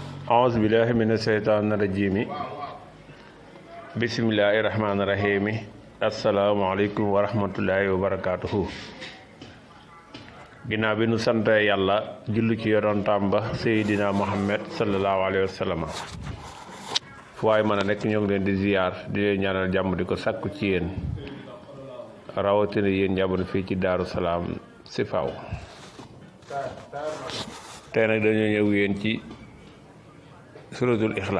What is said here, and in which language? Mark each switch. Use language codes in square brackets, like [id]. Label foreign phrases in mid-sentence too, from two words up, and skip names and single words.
[ar] أعوذ بالله من الشيطان الرجيم بسم الله الرحمن الرحيم السلام عليكم ورحمة الله وبركاته [wo] ginnaaw bi nu sant yàlla julli ci yonentam ba Seydina Muhammad [ar] صلى الله عليه وسلم [wo] fu waay mën a nekk ñoo ngi leen di ziyaar di leen ñaanal jàmm di ko sàkku ci yéen rawatina yéen njaboot fii ci Daaru Salaam si faw tey nag dañoo ñëw yéen ci suratul